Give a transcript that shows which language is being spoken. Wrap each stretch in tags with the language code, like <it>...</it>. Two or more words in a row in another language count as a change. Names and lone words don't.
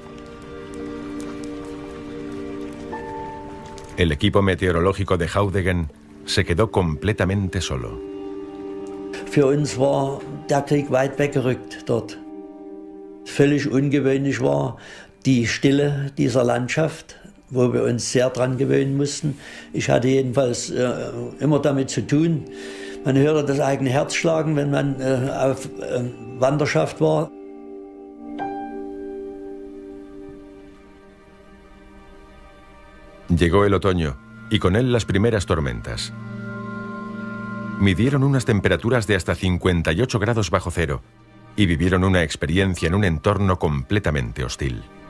<es>El equipo meteorológico de Haudegen se quedó completamente solo.</es> <de>Für uns war der Krieg weit weggerückt dort. Völlig ungewöhnlich war die Stille dieser Landschaft, wo wir uns sehr dran gewöhnen mussten. Ich hatte jedenfalls immer damit zu tun. Man hörte das eigene Herz schlagen, wenn man auf Wanderschaft war.</de> <es>Llegó el otoño y con él las primeras tormentas. Midieron unas temperaturas de hasta 58 grados bajo cero y vivieron una experiencia en un entorno completamente hostil.</es>